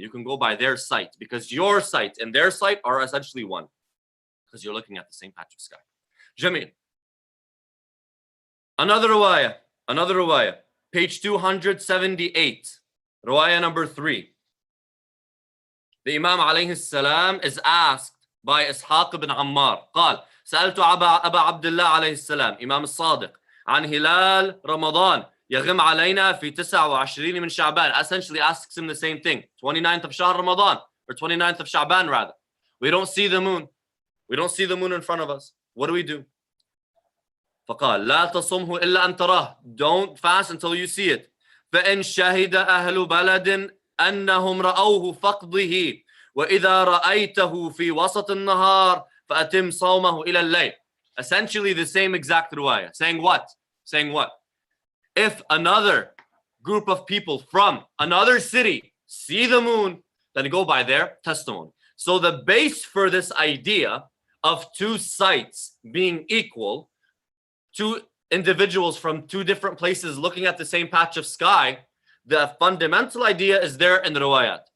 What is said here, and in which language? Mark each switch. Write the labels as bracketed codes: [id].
[en] You can go by their sight, because your sight and their sight are essentially one, because you're looking at the same patch of sky. Jameel. Another riwayah, page 278, riwayah number 3. The Imam alayhi salam is asked by Ishaq ibn Ammar. [ar] قال سألت أبا عبد الله عليه السلام إمام الصادق عن هلال رمضان يغم علينا في 29 من شعبان. [en] Essentially asks him the same thing. 29th of Shahr Ramadan, or 29th of Sha'ban rather. We don't see the moon. We don't see the moon in front of us. What do we do? [ar] فقال لا تصمه إلا أن تراه. [en] Don't fast until you see it. [ar] فإن شهد أهل بلد أنهم رأوه فقده وإذا رأيته في وسط النهار فأتم صومه إلى الليل. [en] Essentially the same exact riwayah. Saying what? If another group of people from another city see the moon, then go by their testimony. So the base for this idea of two sites being equal, two individuals from two different places looking at the same patch of sky, the fundamental idea is there in the riwayat.